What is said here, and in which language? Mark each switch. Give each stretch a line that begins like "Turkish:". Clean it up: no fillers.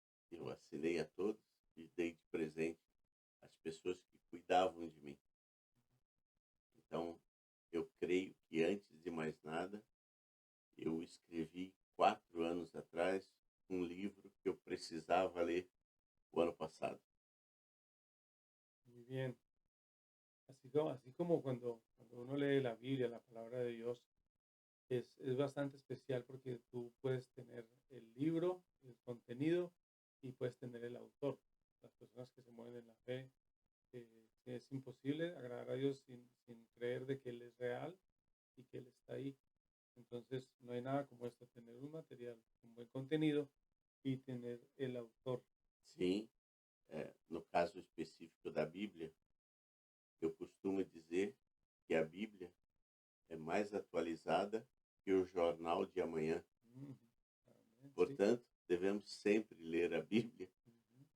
Portuguese: Eu assinei a todos e dei de presente às pessoas que cuidavam de mim. Então, eu creio que antes de mais nada, eu escrevi 4 anos atrás um livro que eu precisava ler o ano passado.
Spanish: Muy bien. Así como cuando uno lee la Biblia, la palabra de Dios, es bastante especial porque tú puedes tener el libro, el contenido y puedes tener el autor. Las personas que se mueven en la fe, que es imposible agradar a Dios sin creer de que Él es real y que Él está ahí. Entonces, no hay nada como esto, tener un material con buen contenido y tener el autor.
Portuguese: Sim, no caso específico da Bíblia, eu costumo dizer que a Bíblia é mais atualizada que o jornal de amanhã.
Spanish: Ujú. Amén, sí.
Portuguese: Portanto, devemos sempre ler a Bíblia, Ujú.